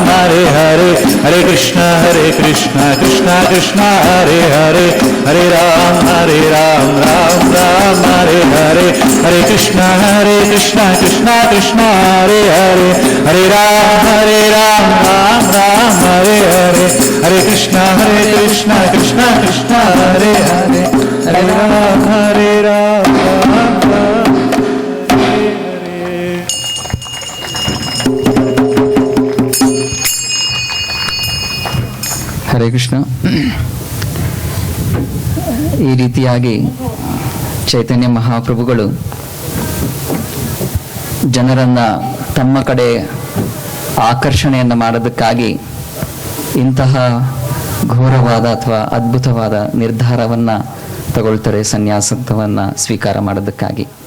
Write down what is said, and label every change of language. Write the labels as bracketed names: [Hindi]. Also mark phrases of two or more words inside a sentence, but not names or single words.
[Kannada] ಹರೇ ಹರೇ, ಹರೇ ಕೃಷ್ಣ ಕೃಷ್ಣ ಕೃಷ್ಣ ಹರೇ ಹರೇ, ಹರೇ ರಾಮ ರಾಮ ಹರೇ ಹರೇ, ಹರೇ ಕೃಷ್ಣ ಕೃಷ್ಣ ಕೃಷ್ಣ ಹರೇ ಹರೇ, ಹರೇ ರಾಮ ರಾಮ ಹರೇ ಹರೇ, ಹರೇ ಕೃಷ್ಣ ಕೃಷ್ಣ ಕೃಷ್ಣ ಹರೇ ಹರೇ, ಹರೇ ರಾಮ ಹರೇ ಕೃಷ್ಣ. ಈ ರೀತಿಯಾಗಿ ಚೈತನ್ಯ ಮಹಾಪ್ರಭುಗಳು ಜನರನ್ನ ತಮ್ಮ ಕಡೆ ಆಕರ್ಷಣೆಯನ್ನು ಮಾಡೋದಕ್ಕಾಗಿ ಇಂತಹ ಘೋರವಾದ ಅಥವಾ ಅದ್ಭುತವಾದ ನಿರ್ಧಾರವನ್ನು ತಗೊಳ್ತಾರೆ, ಸನ್ಯಾಸತ್ವವನ್ನು ಸ್ವೀಕಾರ ಮಾಡೋದಕ್ಕಾಗಿ.